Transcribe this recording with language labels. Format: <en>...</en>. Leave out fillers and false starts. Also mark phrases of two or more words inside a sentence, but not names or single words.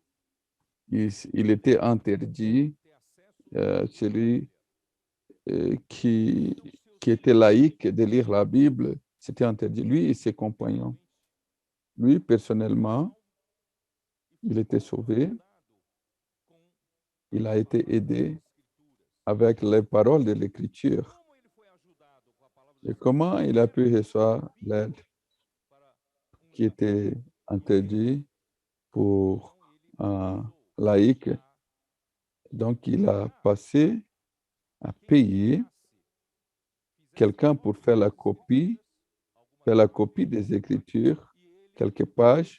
<fr>Il était interdit, celui qui était laïque, de lire la Bible, c'était interdit. Lui et ses compagnons. Lui, personnellement, il était sauvé. Il a été aidé avec les paroles de l'Écriture.</fr> <pt>Como ele foi ajudado com a palavra</pt> <fr>Et</fr> <pt>de</pt> <fr>comment il a pu recevoir l'aide</fr> <pt>para</pt> <fr>qui était interdite pour un laïc. Donc, il a passé à payer quelqu'un pour faire la copie des Écritures, quelques pages.</fr>